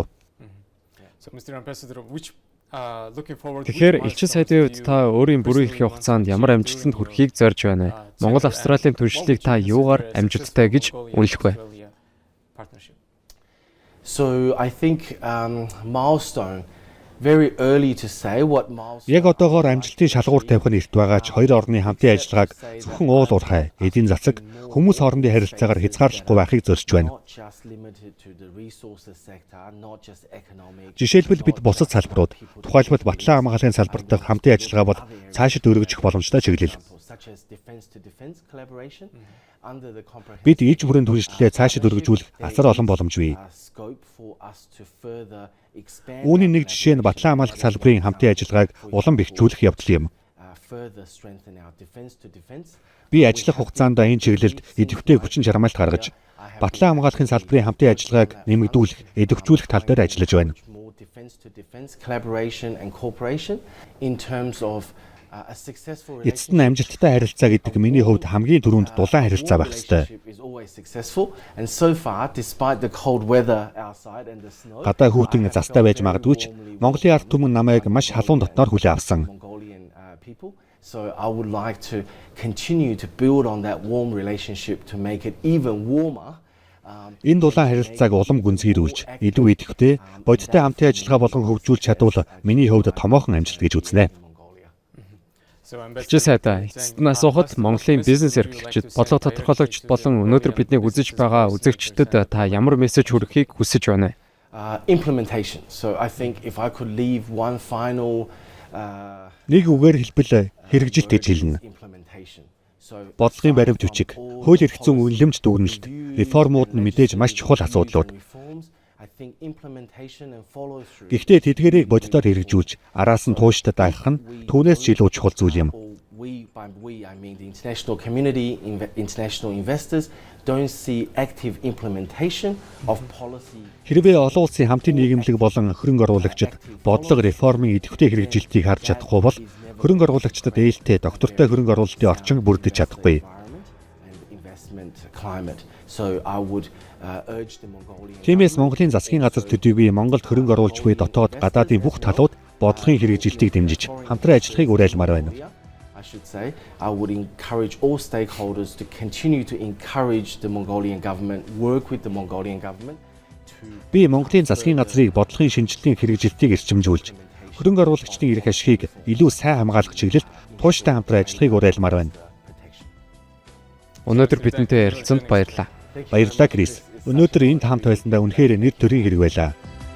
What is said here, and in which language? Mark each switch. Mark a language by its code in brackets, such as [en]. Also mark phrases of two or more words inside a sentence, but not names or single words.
[en] So Mr. Ambassador, which looking forward. [mn] Тэгэхээр элчин сайдын хувьд та өөрийн бүрэн эрхийн хугацаанд ямар амжилтанд хүрэхийг зорж байна вэ? Монгол Австралийн түншлэлийг та юугаар амжилттай гэж үнэлэх вэ? [en] So I think milestone very early to say what milestone. [mn] Яг одоогоор амжилтын шалгуур тавих нь эрт байгаа ч хоёр орны хамтын ажиллагааг зөвхөн уул уурхай, эдийн засаг, хүмүүс хоорондын харилцаагаар хязгаарлахгүй байхыг зорьж байна. [en] Not just limited to the resources sector, not just economic. [mn] Жишээлбэл бид бусад салбарууд, тухайлбал батлан хамгааллын салбарт дах хамтын ажиллагаа бол цаашид өргөжих боломжтой чиглэл. [en] Such as defense to defense collaboration under the comprehensive [mn] Бид иж бүрийн түлшлээ цаашид өргөжүүлэх асар олон боломж бий. [en] scope for us to further expand. [mn] Үүний нэг жишээ нь батлан хамгаалах салбарын хамтын ажиллагааг улам бэхжүүлэх явдал юм. [en] Further strengthen our defense to defense. [mn] Би ажиллах хугацаанд энэ чиглэлд идэвхтэй хүчин чармайлт гаргаж, батлан хамгаалахын салбарын хамтын ажиллагааг нэмэгдүүлэх, идэвхжүүлэх тал дээр ажиллаж байна. [en] More defense to defense collaboration and cooperation in terms of a successful [mn] Эцэст нь амжилттай харилцаа гэдэг миний хувьд хамгийн түрүүнд дулаан харилцаа байх ёстой. [en] is always successful, and so far despite the cold weather outside and the snow, [mn] Гадаа хүүтэн застай байж магадгүй ч Монголын ард түмэн намайг маш халуун дотноор хүлээн авсан. [en] Mongolian people. So I would like to continue to build on that warm relationship to make it even warmer. [mn] Энэ дулаан харилцааг улам гүнзгийрүүлж, илүү идэвхтэй, бодиттой хамтын ажиллагаа болгон хөгжүүлж чадвал миний хувьд томоохон амжилт гэж үзнэ. Элчин сайдаа эцэст нь асуухад Монголын бизнес эрхлэгчид, бодлого тодорхойлогчид болон өнөөдөр биднийг үзэж байгаа үзэгчдэд та ямар мессеж хүргэхийг хүсэж байна вэ? [en] Implementation. So I think if I could leave one final [mn] Нэг үгээр хэлбэл хэрэгжилт гэж хэлнэ. [en] implementation. So [mn] Бодлогын баримт бичиг, хууль эрх зүйн үнэлэмж дүгнэлт, реформууд нь мэдээж маш чухал асуудлууд. [en] reforms, I think implementation and follow through. [mn] Гэхдээ тэдгээрийг бодитоор хэрэгжүүлж, араас нь тууштай даах нь түүнээс ч илүү чухал зүйл юм. [en] By we, I mean the international community, international investors don't see active implementation of policy. [mn] Хэрвээ олон улсын хамтын нийгэмлэг болон хөрөнгө оруулагчид бодлого реформын идэвхтэй хэрэгжилтийг харж чадахгүй бол хөрөнгө оруулагчдад ээлтэй доктортой хөрөнгө оруулалтын орчин бүрдэж чадахгүй. [en] Investment climate. So I would urge the Mongolian. [mn] Тиймээс Монголын засгийн газар төдийгүй Монголд хөрөнгө оруулж буй дотоод гадаадын бүх талууд бодлогын хэрэгжилтийг дэмжиж хамтран ажиллахыг уриалмаар байна. [en] I should say, I would encourage all stakeholders to continue to encourage the Mongolian government, work with the Mongolian government to [mn] Би Монголын засгийн газрыг бодлогын шинжилгээний хэрэгжилтийг эрчимжүүлж, хөрөнгө оруулагчдын эрх ашигыг илүү сайн хамгаалах чиглэлд тууштай хамтран ажиллахыг уриалмаар байна. [en] protection. [mn] Өнөөдөр бидэнтэй ярилцсанд баярлалаа. Баярлалаа, Крис. Өнөөдөр энд хамт байсандаа үнэхээр нэр төрийн хэрэг байлаа.